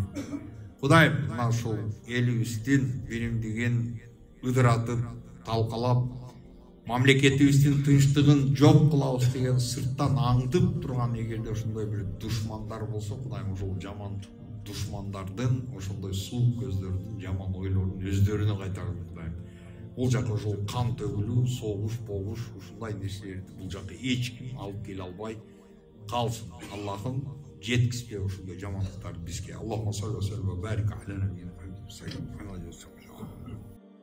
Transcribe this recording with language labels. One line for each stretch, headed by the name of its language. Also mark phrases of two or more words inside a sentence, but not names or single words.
Kyrgyz: Кудайым мына ушул элибиздин биримдигин ыдыратып, талкалап, мамлекетибиздин тынчтыгын жок кылабыз деген сырттан аңдып турган эгерде ошондой бир душмандар болсо, Кудайым ушул жаман душмандардын, ошондой суук көздөрдүн жаман ойлорун өздөрүнө кайтаргын Кудайым. Бул жака ошол кан төгүлүү, согуш, богуш, ушундай нерселерди бул жака эч ким алып келе албай калсын. Аллахым жеткизбе ушундай жамандыктарды бизге.
Arabic: اللهم صل وسلم وبارك على نبينا محمد.